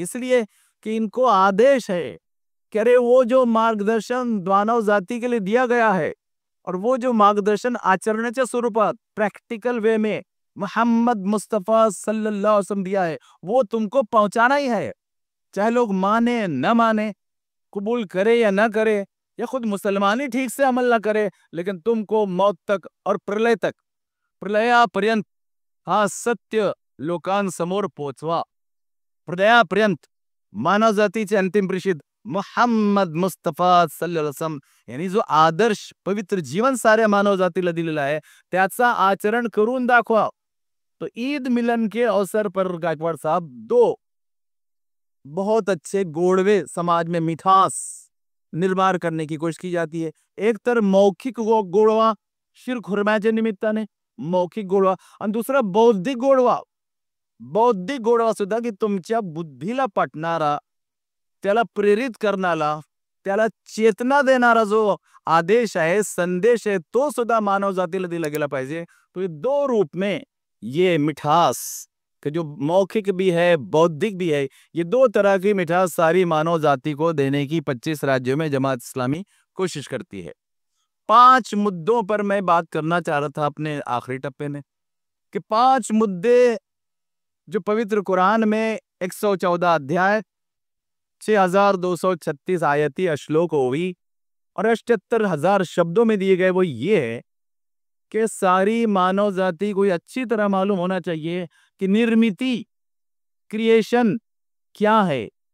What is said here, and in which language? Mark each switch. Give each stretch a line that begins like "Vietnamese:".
Hindi: इसलिए कि इनको आदेश है कि अरे वो जो मार्गदर्शन मानव जाति के लिए दिया गया है और वो जो मार्गदर्शन
Marathi: आचरणाच्या स्वरूपात
Hindi: प्रैक्टिकल वे में मोहम्मद मुस्तफा सल्लल्लाहु अलैहि वसल्लम दिया है, वो तुमको पहुंचाना ही है। चाहे लोग माने न माने, कबूल करे या ना करे, या खुद मुसलमान ही ठीक से अमल ना करे, लेकिन तुमको मौत तक और प्रलय तक,
Marathi: प्रलयापर्यंत हा सत्य लोकांसमोर पोचवा। प्रलयापर्यंत मानव जातीचे अंतिम प्रेषित मोहम्मद मुस्तफा सल्लल्लाहु अलैहि वसल्लम यांनी जो आदर्श पवित्र जीवन साऱ्या मानव जातीला दिलेला आहे, त्याचा आचरण करून दाखवा।
Hindi: तो ईद मिलन के अवसर पर गायकवाड़ साहब दो बहुत अच्छे गोड़वे समाज में मिठास निर्माण करने की कोशिश की जाती है।
Marathi: एक तर मौखिक गोड़वा शिर खुरम्याच्या निमित्ताने मौखिक गोड़वा, आणि दुसरा बौद्धिक गोड़वा। बौद्धिक गोड़वा सुद्धा की तुमच्या बुद्धीला पटणारा, त्याला प्रेरित करणारा, त्याला चेतना देणारा जो आदेश आहे, संदेश है, तो सुद्धा मानव जातीला दिला गेला पाहिजे।
Hindi: तो ये दो रूप में ये मिठास कि जो मौखिक भी है, बौद्धिक भी है, ये दो तरह की मिठास सारी मानव जाति को देने की 25 राज्यों में जमात इस्लामी कोशिश करती है। 5 मुद्दों पर मैं बात करना चाह रहा था अपने आखिरी टप्पे में, कि 5 मुद्दे जो पवित्र कुरान में 114 अध्याय 6236 आयती श्लोक हुई और 78,000 शब्दों में दिए गए, वो ये है कि सारी मानव जाति को अच्छी तरह मालूम होना चाहिए कि निर्मिति, क्रिएशन क्या है।